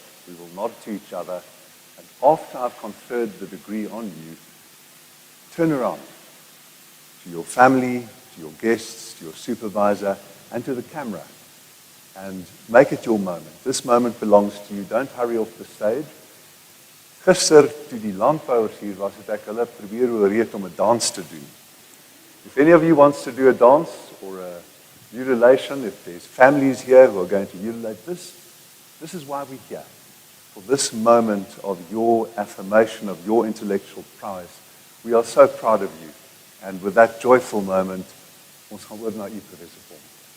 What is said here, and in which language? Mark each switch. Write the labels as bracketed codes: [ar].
[en] We will nod to each other. And after I've conferred the degree on you, turn around to your family, to your guests, to your supervisor, and to the camera, and make it your moment. This moment belongs to you. Don't hurry off the stage. [af] Gister, toe die landbouers hier was, het ek hulle probeer oorreed om 'n dans te doen. [en] If any of you wants to do a dance or a utilation, if there's families here who are going to utilate this is why we're here. For this moment of your affirmation of your intellectual prowess. We are so proud of you. And with that joyful moment, [af] ons gaan oor na u, [en] Professor Formiink.